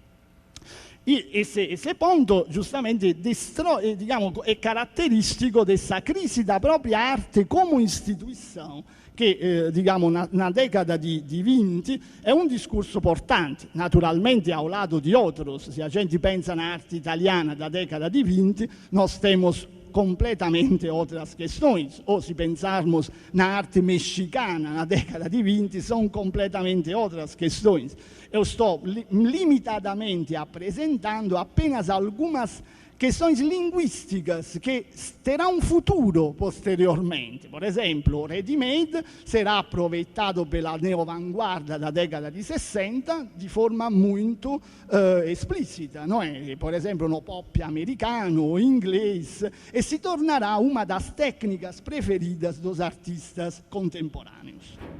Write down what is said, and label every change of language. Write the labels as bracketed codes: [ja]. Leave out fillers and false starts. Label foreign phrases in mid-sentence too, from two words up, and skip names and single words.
[pt] Esse ponto [it] giustamente diciamo, è caratteristico dessa crisi da propria arte come istituição che diciamo [pt] na década [it] di 20 è un discorso portante, naturalmente [pt] ao lado [it] di outros. [pt] Se a gente pensa na arte italiana da década di 20, nós temos completamente outras questões, ou se pensarmos na arte mexicana na década di 20, são completamente outras questões. Eu estou limitadamente apresentando apenas algumas questões linguísticas che terão um futuro posteriormente. Por exemplo, o ready-made será aproveitado pela neovanguarda da década di 60 di forma muito esplicita, não é? Por exemplo, no pop americano ou inglês, e si tornará uma das técnicas preferidas dos artistas contemporâneos.